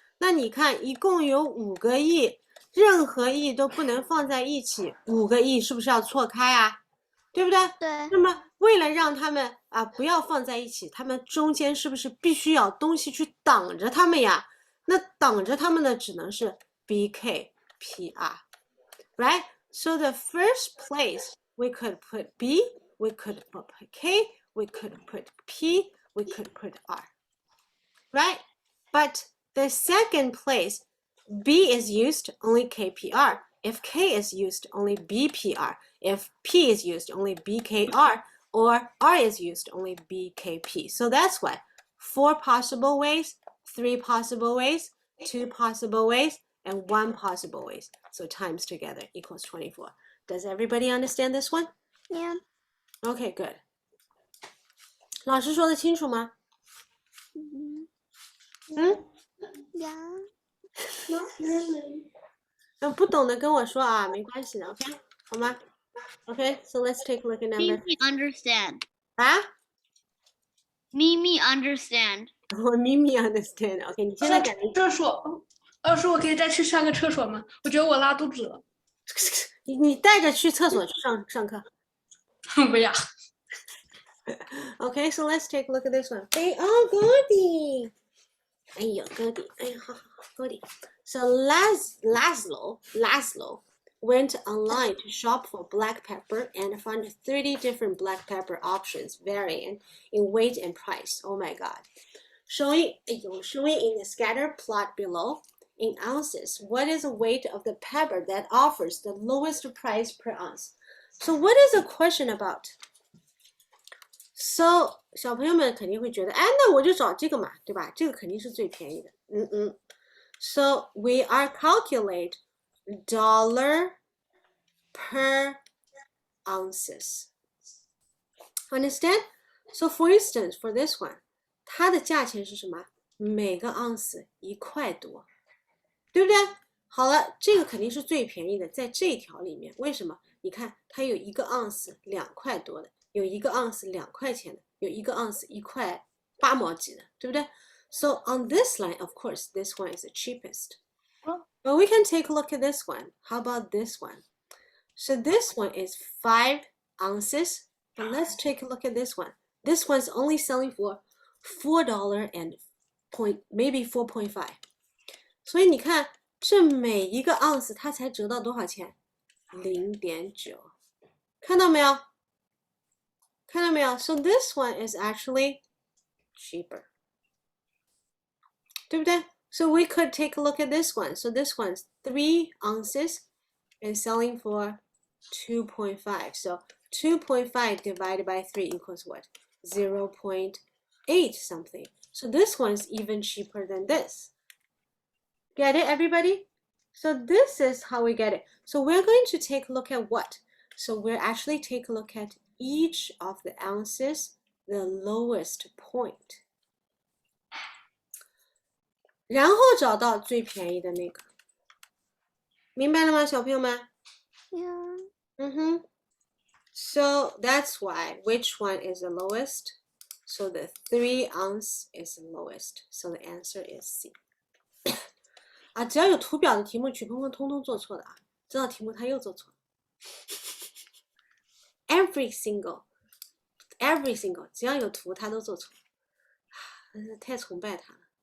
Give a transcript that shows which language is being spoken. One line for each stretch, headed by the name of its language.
Chinese: 那你看，一共有5个 E， 任何 E 都不能放在一起，5个 E 是不是要错开啊？对不对？对。那么为了让他们不要放在一起，他们中间是不是必须要东西去挡着他们呀？那挡着他们的只能是 BKPR。
English: Right? So the first place we could put B, we could put K, we could put P, we could put R. Right? But the second place, B is used, only KPR. If K is used, only BPR. If P is used, only BKR. Or R is used, only BKP. So that's why 4 possible ways, 3 possible ways, 2 possible ways, and 1 possible ways. So times together equals 24. Does everybody understand this one? Yeah. Okay, good.
Chinese: 老师说的清楚吗？
English: Yeah. Not really.
Chinese: 不懂的跟我说啊，没关系的 ，OK， 好吗 ？
English: Okay, so let's take a look at number. Mimi understand.
Chinese: 啊，
English: Mimi understand. 我咪咪 understand.
Chinese: OK， 你现在感觉厕所，老师，我可以再去上个厕所吗？我觉得我拉肚子了。你带着去厕所去上课。不要。
English: Okay, so let's take a look at this one. Hey, oh, Goldie.
Chinese: 哎呦 Goldie， 哎呀，好好好 Goldie.
English: So Laszlo went online to shop for black pepper and found 30 different black pepper options varying in weight and price. Oh my god. Showing in the scatter plot below in ounces, what is the weight of the pepper that offers the lowest price per ounce? So what is the question about?
Chinese: So 小朋友们肯定会觉得，哎，那我就找这个嘛，对吧？这个肯定是最便宜的。
English: So we are calculate dollar per ounces. Understand? So for instance, for this one,
Chinese: 它的价钱是什么？每个盎司1块多，对不对？好了，这个肯定是最便宜的，在这一条里面，为什么？你看，它有1个盎司2块多的，有1个盎司2块钱的，有1个盎司1块8毛几的，对不对？
English: So on this line, of course, this one is the cheapest. But we can take a look at this one. How about this one? So this one is 5 ounces. But let's take a look at this one. This one's only selling for $4 and maybe 4.5.
Chinese: 所以你看，这每一个盎司它才折到多少钱？0.9。看到没有？看到没有？
English: So this one is actually cheaper.
Chinese: 对不对？
English: So we could take a look at this one. So this one's 3 ounces and selling for 2.5. So 2.5 divided by 3 equals what? 0.8 something. So this one's even cheaper than this. Get it, everybody? So this is how we get it. So we're going to take a look at what? So we're actually take a look at each of the ounces the lowest point.
Chinese: 然后找到最便宜的那个。明白了吗，小朋友们？
English: Yeah. So that's why which one is the lowest? So the 3 ounce is the lowest. So the answer is C.
Chinese: 啊，只要有图表的题目，曲鹏鹏通通做错的啊！这道题目他又做错了。
English: Every single，
Chinese: 只要有图他都做错，真是太崇拜他了。